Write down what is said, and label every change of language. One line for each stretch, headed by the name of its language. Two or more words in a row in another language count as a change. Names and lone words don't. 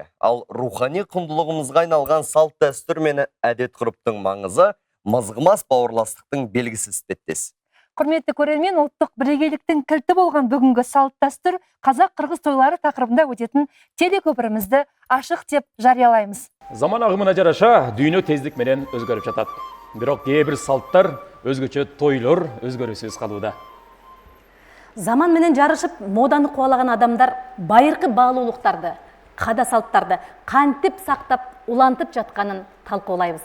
Kazakh: Ал рухани құндылығымызға айналған салт дәстүр мен әдет ғұрыптың маңызы мызғымас бауырластықтың белгісі іспеттес. Құрметті көрермен, ұлттық бірегейліктің кілті болған бүгінгі салт дәстүр қазақ-қырғыз тойлары тақырыбында өтетін телекөпірімізді ашық деп жариялаймыз.
Kyrgyz: Заман ағымына жараша дүйнө тездік менен өзгөрүп жатат. Бирок кейбір салттар өзгөчө тойлор өзгөрүүсүз калууда. Заман менен жарышып, моданы кубалаган адамдар байыркы баалуулуктарды, када салттарды кантип сактап, улантып жатканын талкуулайбыз.